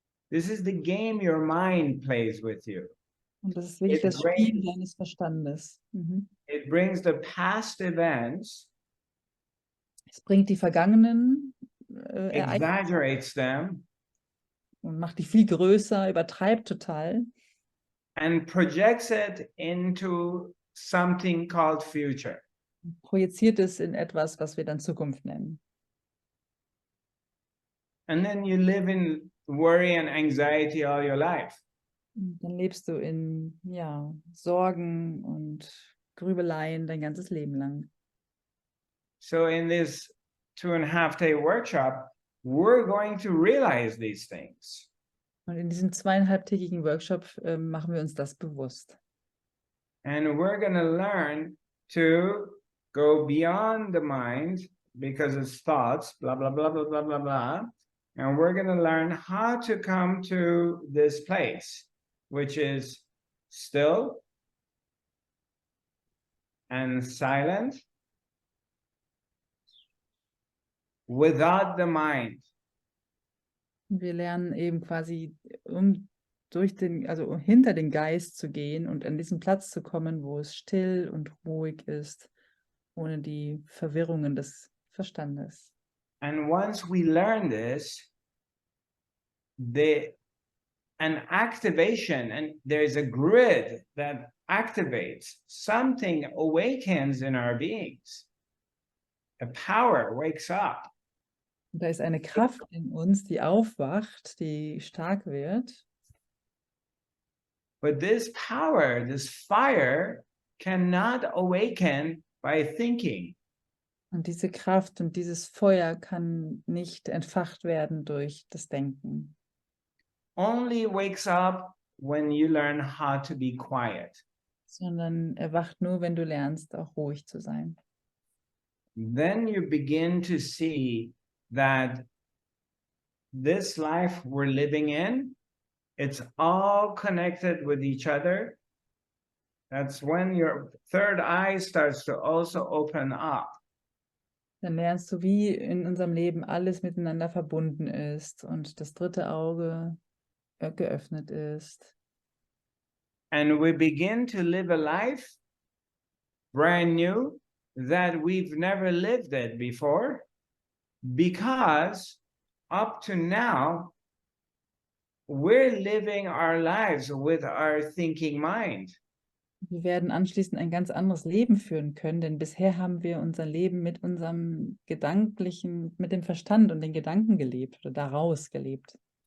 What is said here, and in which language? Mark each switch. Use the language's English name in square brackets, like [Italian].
[English] This is the game your mind plays with you. [German] Und das ist wirklich das Spiel deines Verstandes. [English] It brings the past events, [German] Es bringt die vergangenen Ereignisse [English] exaggerates them, [German] und macht die viel größer, übertreibt total [English] and projects it into something called future. [German] projiziert es in etwas, was wir dann Zukunft nennen. [English] And then you live in worry and anxiety all your life. [German] Und dann lebst du in Sorgen und Grübeleien dein ganzes Leben lang. [English] So in this 2.5-day workshop, we're going to realize these things. [German] Und in diesem 2,5-tägigen Workshop machen wir uns das bewusst. [English] And we're going to learn to go beyond the mind because it's thoughts, blah, blah, blah, blah, blah, blah, blah. And we're going to learn how to come to this place, which is still and silent without the mind. [German] Wir lernen eben quasi, hinter den Geist zu gehen und an diesen Platz zu kommen, wo es still und ruhig ist, ohne die Verwirrungen des Verstandes. [English] And once we learn this, an activation, and there's a grid that activates, something awakens in our beings. A power wakes up. [German] Und da ist eine Kraft in uns, die aufwacht, die stark wird. [English] But this power, this fire, cannot awaken by thinking. [German] Und diese Kraft und dieses Feuer kann nicht entfacht werden durch das Denken. [English] Only wakes up when you learn how to be quiet. [German] Sondern erwacht nur, wenn du lernst, auch ruhig zu sein. [English] then you begin to see that this life we're living in, it's all connected with each other. That's when your third eye starts to also open up. [German] Dann lernst du, wie in unserem Leben alles miteinander verbunden ist und das dritte Auge geöffnet ist. [English] And we begin to live a life brand new that we've never lived it before, because up to now, we're living our lives with our thinking mind. [German] Wir werden anschließend ein ganz anderes Leben führen können, denn bisher haben wir unser Leben mit unserem gedanklichen, mit dem Verstand und den Gedanken gelebt oder daraus gelebt.